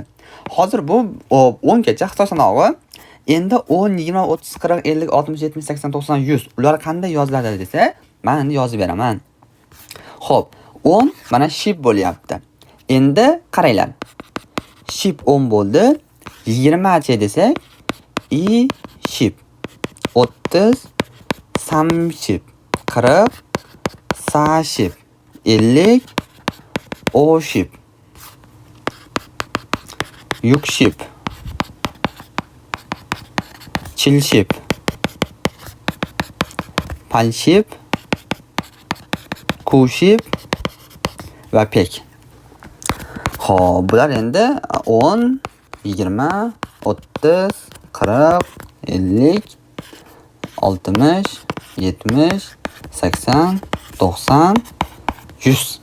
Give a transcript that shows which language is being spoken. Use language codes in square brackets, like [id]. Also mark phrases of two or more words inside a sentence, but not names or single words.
[uz] Hozir bu 10 gacha Xitoy sanog'i. Endi 10, 20, 30, 40, 50, 60, 70, 80, 90, 100 ular qanday yoziladi desa, men endi yozib beraman. Xo'p, 10 mana ship bo'lyapti. Endi qaranglar. Ship 10 bo'ldi. 20 chi desak, [ko] 이십. 30 삼십. 40 사십. 50 오십. 육십. 칠십. 팔십. 구십 va pek. [uz] Xo'p, bular endi 10, 20, 30, 40, 50, 60, 70, 80, 90, 100.